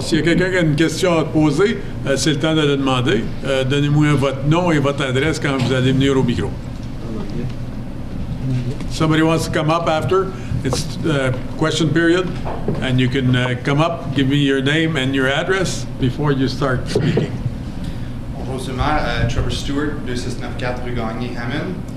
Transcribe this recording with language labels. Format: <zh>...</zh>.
<fr>S'il y a quelqu'un qui a une question à te poser, c'est le temps de le demander. Donnez-moi votre nom et votre adresse quand vous allez venir au micro.</fr> <en>Somebody wants to come up after? It's question period, and you can come up, give me your name and your address before you start speaking.</en> <fr>Bonjour, Monsieur le maire. Trevor Stewart, 2694 rue Gagné, Hammond.</fr>